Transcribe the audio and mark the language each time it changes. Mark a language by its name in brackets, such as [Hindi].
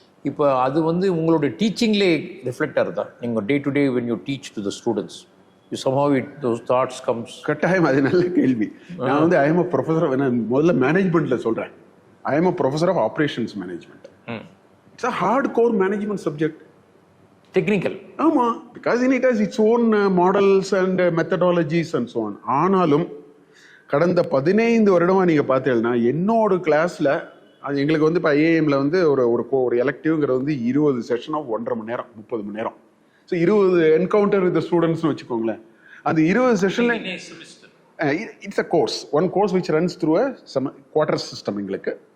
[Tamil] இப்போ அது வந்து உங்களோட டீச்சிங்லே ரிஃப்ளெக்ட் ஆகுதா? நீங்கள் [English] Day to day when you teach to the students, somehow those thoughts comes. [Tamil] கட்டாயம். அது நல்ல கேள்வி. நான் வந்து [English] I am a professor. [Tamil] நான் முதல்ல மேனேஜ்மெண்ட்ல சொல்றேன். [English] I am a professor of operations management. It's a hardcore management subject. Technical. ஆமா, because it has its own models and methodologies and so on. [Tamil] ஆனாலும் கடந்த 15 வருடமா நீங்க பார்த்தீங்கன்னா என்னோட கிளாஸ்ல அது எங்களுக்கு வந்து இப்போ ஐஏஎம்ல வந்து ஒரு எலக்டிவ்ங்கிறது வந்து 20 செஷன் ஆஃப் 1.5 மணி நேரம் 30 மணி நேரம். ஸோ 20 என்கவுண்டர் வித் ஸ்டூடெண்ட்ஸ்னு வச்சுக்கோங்களேன். அந்த 20 செஷன்ல [English] it's a course, one course which runs through a quarter system [Tamil] எங்களுக்கு.